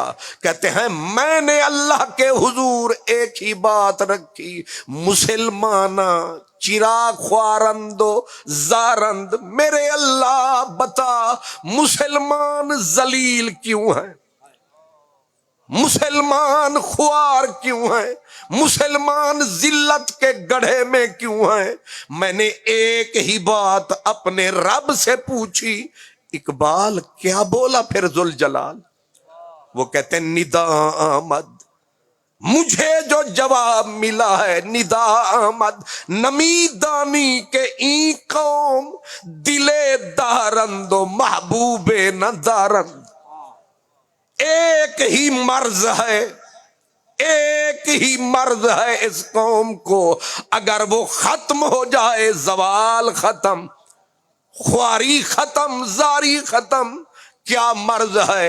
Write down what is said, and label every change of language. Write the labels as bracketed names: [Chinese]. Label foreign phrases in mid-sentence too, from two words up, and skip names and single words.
[Urdu] کہتے ہیں میں نے اللہ کے حضور ایک ہی بات رکھی، [Persian] مسلمانہ چراغ خوارندو زارند، [Urdu] میرے اللہ بتا مسلمان ذلیل کیوں ہیں، مسلمان خوار کیوں ہیں، مسلمان ذلت کے گڑھے میں کیوں ہیں. میں نے ایک ہی بات اپنے رب سے پوچھی. اقبال کیا بولا پھر ذوالجلال؟ وہ کہتے ہیں [Persian] ندا آمد [Urdu] مجھے جو جواب ملا ہے [Persian] ندا آمد نمی دانی کے این قوم، دلے دارند و محبوب نہ دارند۔ [Urdu] ایک ہی مرض ہے، ایک ہی مرض ہے اس قوم کو، اگر وہ ختم ہو جائے زوال ختم، خواری ختم، زاری ختم۔ کیا مرض ہے؟